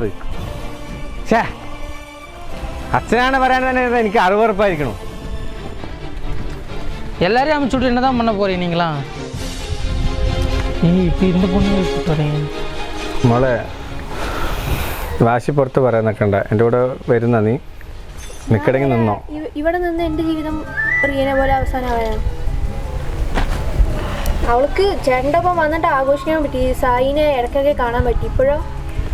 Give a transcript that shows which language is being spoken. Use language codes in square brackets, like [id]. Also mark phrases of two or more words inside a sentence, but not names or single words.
[ml] ഛേ, അച്ഛനാണ് പറയാൻ തന്നെ എനിക്ക് അറുവറുപ്പായിരിക്കണം. [ta] எல்லாரையும் அனுப்பிச்சு விட்டு என்ன தான் பண்ண போகிறீங்க நீங்களா? இப்போ இந்த பொண்ணு வரீங்க [ml] മോളെ വാശി പുറത്ത് പറയാൻ നിൽക്കണ്ട. എൻ്റെ കൂടെ വരുന്ന നീ നിൽക്കണമെങ്കിൽ നിന്നോ. ഇവിടെ നിന്ന് എൻ്റെ ജീവിതം പ്രിയനെ പോലെ അവസാനമായാണ്. അവൾക്ക് ചേട്ടൻ്റെ ഒപ്പം വന്നിട്ട് ആഘോഷിക്കാൻ പറ്റി, സായിനെ ഇടയ്ക്കൊക്കെ കാണാൻ പറ്റി.